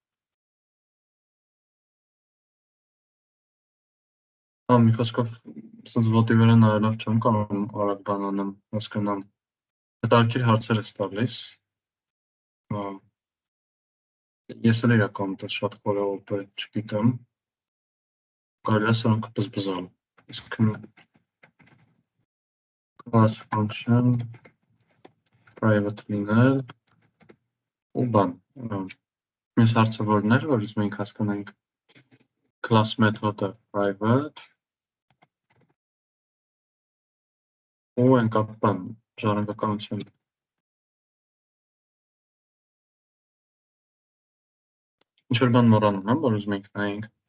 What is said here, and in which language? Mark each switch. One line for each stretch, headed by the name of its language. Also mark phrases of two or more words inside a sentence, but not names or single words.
Armenian: Մի խոսքով սենց ոտի վրա նայելով չեմ կարող արագ բան անեմ, հասկանամ։ Հետարքիր հարցեր ես տալիս։ Ես էլ իրական շատ խորը օպ չգիտեմ։ Կարելի է սրանք բզբզալ։ Իսկ
English: class function private
Armenian: լինել ու բան։ Մյուս հարցը որն էր, որ ուզում ենք հասկանանք class մեթոդը private ու ենք բան ժառանգականություն։ Ինչ-որ բան մոռանում եմ, որ ուզում ենք նայենք։